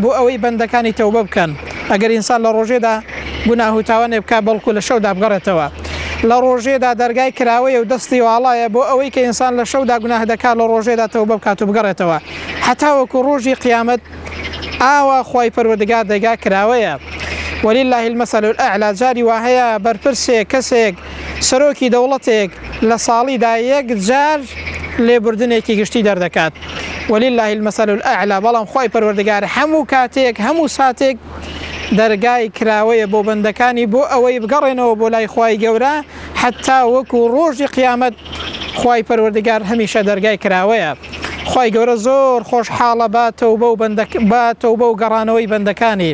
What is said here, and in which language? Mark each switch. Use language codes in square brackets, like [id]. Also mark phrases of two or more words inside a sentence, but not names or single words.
[ckb] بۆ ئەوەی بەندەکانی تەوبە بکەن. ئەگەر ئینسان لە ڕۆژێدا گوناه و تاوانێ بکات بەڵکو لە شەودا بگەڕێتەوە، لە ڕۆژێدا دەرگای کراوەیە و دەستی واڵایە بۆ ئەوەی کە ئینسان لە شەودا گوناه دەکات لە ڕۆژێدا تەوبە بکات و بگەڕێتەوە، حتا وەکو ڕۆژی قیامەت ئاوا خوای پەروەردگار دەرگا کراوەیە. [ar] ولله المثل الأعلى. [ckb] جاری وهەیە بەرپرسێک کەسێک سەرۆکی دەوڵەتێک لە ساڵیدا یەک جار لێبوردنێکی گشتی دەردەکات. [ar] ولله المثل الأعلى. [ckb] بەڵام خوای پەروەردگار هەموو کاتێک هەموو ساتێک دەرگای کراوەیە بۆ بەندەکانی بۆ ئەوەی بگەڕێنەوە بۆ لای خوای گەورە حتا وەکو ڕۆژی قیامەت خوای پەروەردگار هەمیشە دەرگای کراوەیە. خوای گەورە زۆر خۆشحاڵە با تەوبە و گەڕانەوەی بەندەکانی.